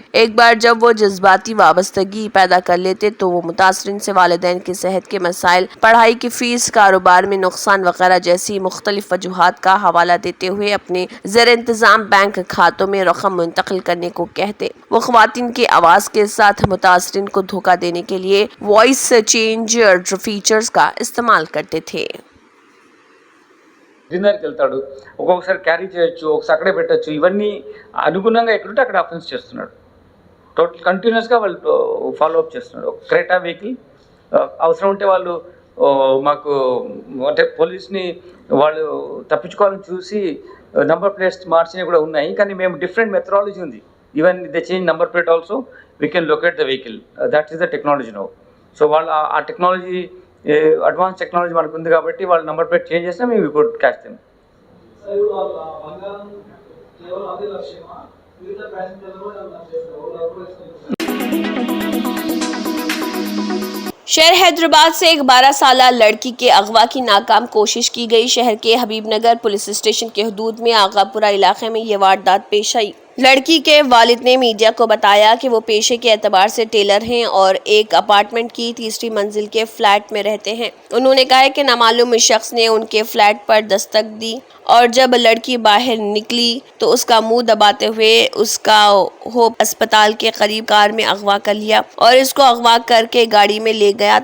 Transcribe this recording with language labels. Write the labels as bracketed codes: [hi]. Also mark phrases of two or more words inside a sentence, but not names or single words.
[ur] ایک بار جب وہ جذباتی وابستگی پیدا کر لیتے تو وہ متاثرین سے والدین کی صحت کے مسائل، پڑھائی کی فیس، کاروبار میں نقصان وغیرہ جیسی مختلف وجوہات کا حوالہ دیتے ہوئے اپنے زیر انتظام بینک کھاتوں میں رقم منتقل کرنے کو کہتے۔ وہ خواتین کی آواز کے ساتھ متاثرین کو دھوکہ دینے کے لیے [en] voice change features [ur] کا استعمال کرتے تھے۔ [te] డిన్నర్కి వెళ్తాడు, ఒక్కొక్కసారి క్యారీ చేయొచ్చు, ఒకసారి అక్కడే పెట్టచ్చు. ఇవన్నీ అనుగుణంగా ఎక్కడుంటే అక్కడ అఫెన్స్ చేస్తున్నాడు. [en] total continuousga [te] వాళ్ళు [en] follow up [te] చేస్తున్నాడు. ఒక క్రేటా వెహికల్ అవసరం ఉంటే వాళ్ళు మాకు అంటే పోలీస్ని వాళ్ళు తప్పించుకోవాలని చూసి [en] number plates [te] మార్చినవి కూడా ఉన్నాయి. కానీ మేము [en] different methodology [te] ఉంది. [en] even they change number plate also we can locate the vehicle. that is the technology now. [te] సో వాళ్ళు ఆ టెక్నాలజీ [en] advance technology [te] మనకు ఉంది కాబట్టి వాళ్ళు [en] number plate change [te] చేసినా మేము ఇప్పుడు క్యాచ్ చేస్తాం. [ur] شہر حیدرآباد سے ایک 12 سالہ لڑکی کے اغوا کی ناکام کوشش کی گئی۔ شہر کے حبیب نگر پولیس اسٹیشن کے حدود میں آغا پورہ علاقے میں یہ واردات پیش آئی۔ لڑکی کے والد نے میڈیا کو بتایا کہ وہ پیشے کے اعتبار سے ٹیلر ہیں اور ایک اپارٹمنٹ کی تیسری منزل کے فلیٹ میں رہتے ہیں. انہوں نے کہا کہ نامعلوم شخص نے ان کے فلیٹ پر دستک دی اور جب لڑکی باہر نکلی تو اس کا منہ دباتے ہوئے اس کا ہوپ اسپتال کے قریب کار میں اغوا کر لیا اور اس کو اغوا کر کے گاڑی میں لے گیا.